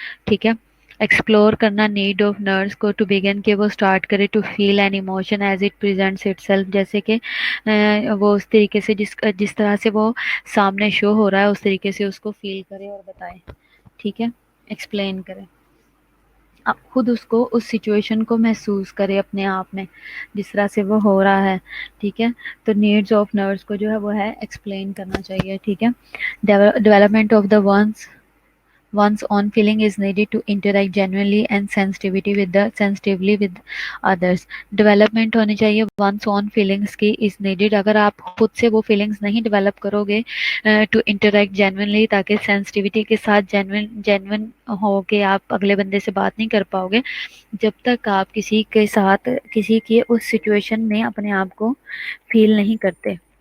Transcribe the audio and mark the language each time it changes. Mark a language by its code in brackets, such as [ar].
[ur] ٹھیک ہے، ایکسپلور کرنا [en] need of nurse [ur] کو [en] to begin [ur] کہ وہ اسٹارٹ کرے [en] to feel an emotion as it presents itself, [ur] جیسے کہ وہ اس طریقے سے جس طرح سے وہ سامنے شو ہو رہا ہے، اس طریقے سے اس کو فیل کرے اور بتائے. ٹھیک ہے، ایکسپلین کرے، اب خود اس کو اس سچویشن کو محسوس کرے اپنے آپ میں جس طرح سے وہ ہو رہا ہے. ٹھیک ہے، تو نیڈس آف نرس کو جو ہے وہ ہے ایکسپلین کرنا چاہیے. ٹھیک ہے، [en] Development of the one's own feeling is needed to interact genuinely and sensitively with others. [ur] Development ہونی چاہیے [en] one's own feelings [ur] کی [en] is needed. [ur] اگر آپ خود سے وہ فیلنگس نہیں ڈیولپ کرو گے [en] to interact genuinely، [ur] تاکہ sensitivity کے ساتھ genuine ہو کے آپ اگلے بندے سے بات نہیں کر پاؤ گے جب تک آپ کسی کے ساتھ کسی کی اس سچویشن میں اپنے آپ کو فیل نہیں کرتے.